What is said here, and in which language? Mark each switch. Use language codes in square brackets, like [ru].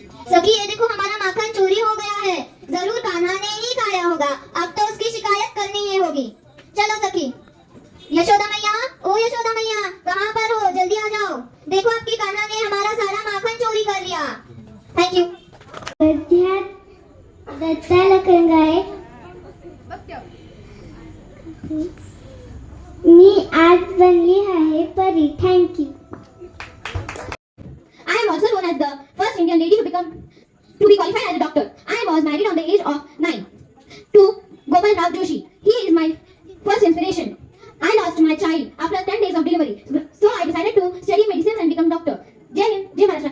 [hi] सखी ये देखो हमारा माखन चोरी हो गया है, जरूर कान्हा ने ही खाया होगा, अब तो उसकी शिकायत करनी ही होगी। चलो सखी। यशोदा मैया, ओ यशोदा मैया कहाँ पर हो, जल्दी आ जाओ, देखो आपकी कान्हा ने हमारा सारा माखन चोरी कर लिया। [en] Thank you. [mr] दत्ताला कंगाए मी आज बनली आहे परी। [en] Thank you. I am also known as the first Indian lady to be qualified as a doctor. I was married on the age of 9 to Gopal Rao Joshi. He is my first inspiration. I lost my child after 10 days of delivery, so I decided to study medicine and become doctor. Jai Hind, Jai Maharashtra.